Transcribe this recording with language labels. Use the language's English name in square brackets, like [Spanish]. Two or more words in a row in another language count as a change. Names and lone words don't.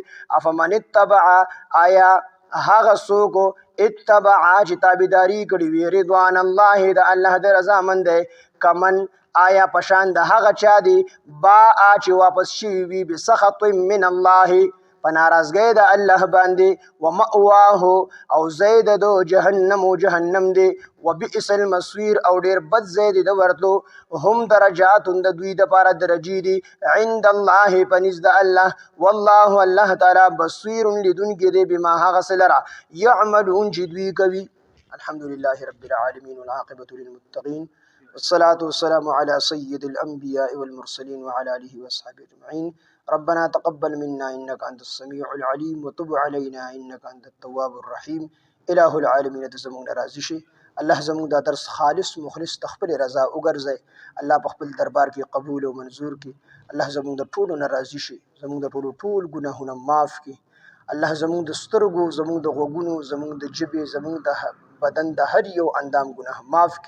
[Arabic] افمن اتبع [Pashto] آیا هغه څوک اتبع چې تابعداري کړي وي [Arabic] رضوان الله [Pashto] د الله د رضا مند دی، کمن آیا پشان د هغه چا دی با چې واپس شوي وي [Arabic] بسخط من الله [Pashto] په ناراضګۍ د الله باندې، ومأواه او زید دو جهنم و جهنم دی، [Arabic] وبئس المصير [Pashto] او ډیر بد ځای دی د ورتلو. [Arabic] هم درجات [Pashto] د دوی د پاره درجې دي [Arabic] عند الله [Pashto] پنځ د الله، والله الله تعالی بصیر لدونکي دی بما هغه څه لره يعملون چې دوی کوي. [Arabic] الحمد لله رب العالمين والعاقبة للمتقين والصلاة والسلام على سيد الأنبياء والمرسلين وعلى آله وأصحابه أجمعين. ربنا تقبل منا إنك أنت السميع العليم وتب علينا إنك أنت التواب الرحيم. إله العالمين [Pashto] زموږ راضي شي، الله زموږ دا درس خالص مخلص تخپل رضا وګرځي، الله په خپل دربار کې قبول او منظور کړي. الله زموږ د ټولو ناراضي شي، زموږ د ټول ګناهونه معاف کړي. الله زموږ د سترګو، زموږ د غوږونو، زموږ د ژبې، زموږ د بدن د هر یو اندام ګناه معاف کړي.